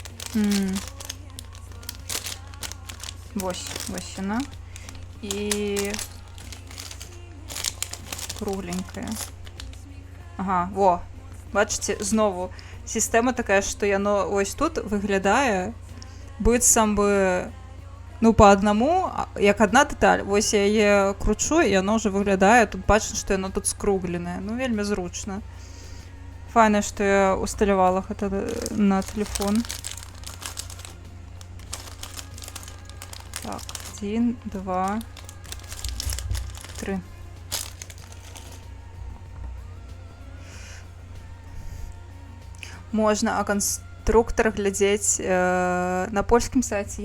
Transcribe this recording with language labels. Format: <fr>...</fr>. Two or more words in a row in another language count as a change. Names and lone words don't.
<be>М. Вось яна. І кругленькая. Ага, во.</be> <uk>Бачите, знову система така, що яно ось тут виглядає</uk> <be>быццам бы</be> <uk>ну по одному, як одна деталь.</uk> <be>Вось я яе кручу, і яно</be> <uk>вже виглядає,</uk> <be>тут бачно, што яно тут скругленае. Ну, вельмі зручна. Файна, што я усталявала гэта на телефон. Так, 1, 2, 3. Можна а канструктор глядзець на польскім сайце.</be>